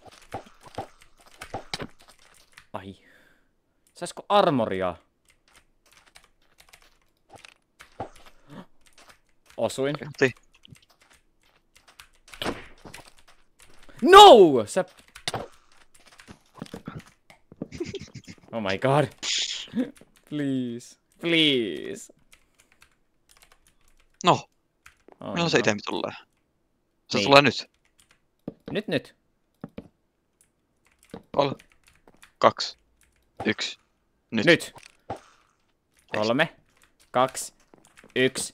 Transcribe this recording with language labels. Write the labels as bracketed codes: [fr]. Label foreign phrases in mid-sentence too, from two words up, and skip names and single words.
[fi] Ai. Saisko armoria? Osuin. No! Sä... [en] Oh my god. Please. Please. No. Oh, [fi] Milloin se itemi tulee? Se Niin. tulee nyt. Nyt. 3, 2, 1. Nyt. 3, 2, 1.